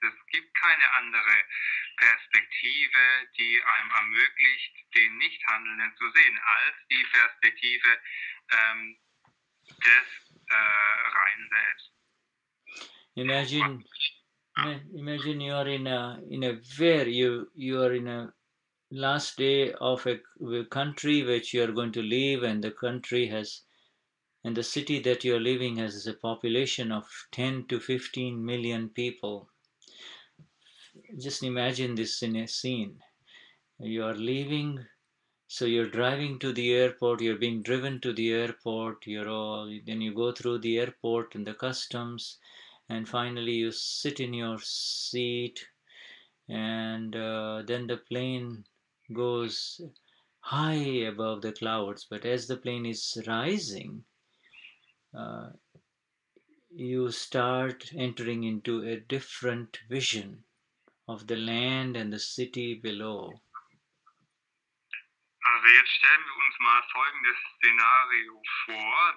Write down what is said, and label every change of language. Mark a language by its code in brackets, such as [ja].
[de] Es gibt keine andere Perspektive, die einem ermöglicht, den Nichthandelnden zu sehen, als die Perspektive des reinen Selbst. [en] Imagine you are in a last day of a country which you are going to live, and the country has, and the city that you are living has a population of 10 to 15 million people. Just imagine this in a scene. You are leaving, so you're driving to the airport, you're being driven to the airport, then you go through the airport and the customs, and finally you sit in your seat, and then the plane goes high above the clouds. But as the plane is rising, you start entering into a different vision of the land and the city below. [de] Also jetzt stellen wir uns mal folgendes Szenario vor.